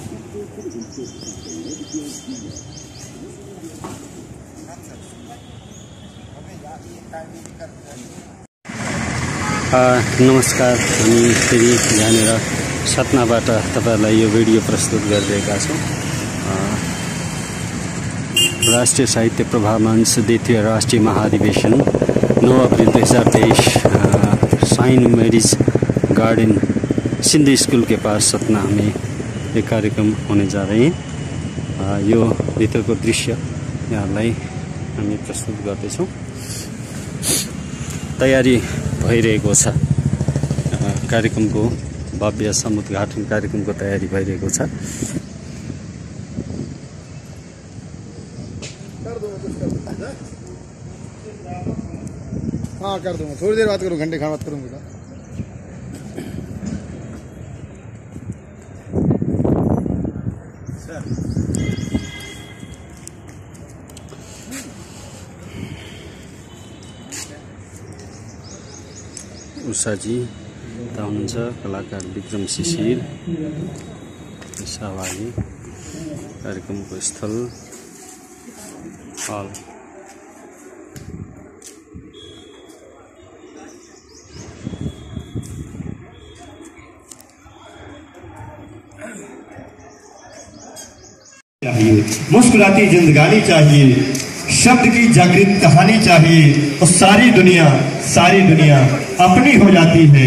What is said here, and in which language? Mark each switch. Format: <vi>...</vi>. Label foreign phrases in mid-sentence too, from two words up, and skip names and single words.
<ne>नमस्कार, हामी फेरि यहाँनिर सतनाबाट तपाईहरुलाई यो भिडियो प्रस्तुत गरिरहेका छौँ।</ne> <hi>राष्ट्रिय साहित्य प्रभा मंच द्वितीय राष्ट्रीय महाधिवेशन 9 अप्रैल 2023 साइन मैरिज गार्डन सिंधी स्कूल के पास सतना में एक कार्यक्रम होने जा रहे हैं।</hi> <ne>यो भित्रको दृश्य यहाँलाई हामी प्रस्तुत गर्दैछौँ। तयारी भइरहेको छ, कार्यक्रमको भव्य समुद्घाटन कार्यक्रमको तयारी भइरहेको छ।</ne> <hi>हाँ कर दूंगा, थोड़ी देर बात करूँ, घंटे खा बात करूँगा।</hi> <ne>उषाजी हुनुहुन्छ, कलाकार विक्रम शिशिर सहभागी, कार्यक्रमको स्थल हल।</ne> <hi>मुस्कुराती जिंदगानी चाहिए, शब्द की जागृत कहानी चाहिए, और सारी दुनिया अपनी हो जाती है।</hi>